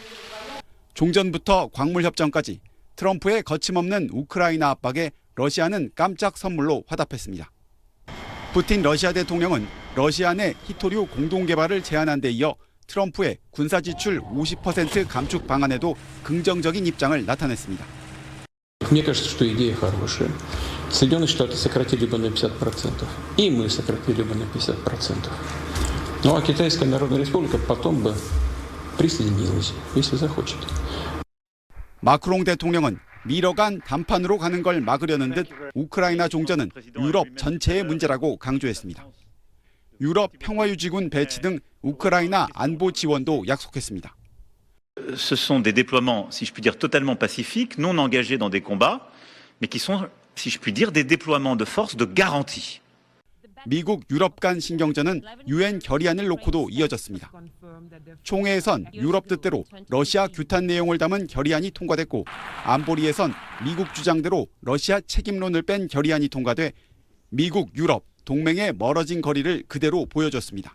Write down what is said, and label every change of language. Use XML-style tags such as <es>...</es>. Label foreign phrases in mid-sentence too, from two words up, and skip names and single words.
<ko>종전부터 광물협정까지 트럼프의 거침없는 우크라이나 압박에 러시아는 깜짝 선물로 화답했습니다. 푸틴 러시아 대통령은 러시아 내 히토류 공동개발을 제안한 데 이어 트럼프의 군사지출 50% 감축 방안에도 긍정적인 입장을 나타냈습니다.</ko> <ru>Мне кажется, что идея хорошая. Соединенные Штаты сократили бы на 50%, и мы сократили бы на 50%. Ну а Китайская Народная Республика потом бы присоединилась, если захочет.</ru> <ko>마크롱 대통령은 미뤄간談판으로 가는 걸 막으려는 듯 우크라이나 종전은 유럽 전체의 문제라고 강조했습니다. 유럽 평화유지군 배치 등 우크라이나 안보 지원도 약속했습니다.</ko> <fr>Ce sont des déploiements, si je puis dire, totalement pacifiques, non engagés dans des combats, mais qui sont, si je puis dire, des déploiements de force de garantie.</fr> <ko>미국 유럽 간 신경전은 유엔 결의안을 놓고도 이어졌습니다. 총회에선 유럽 뜻대로 러시아 규탄 내용을 담은 결의안이 통과됐고 안보리에선 미국 주장대로 러시아 책임론을 뺀 결의안이 통과돼 미국, 유럽 동맹의 멀어진 거리를 그대로 보여줬습니다.</ko>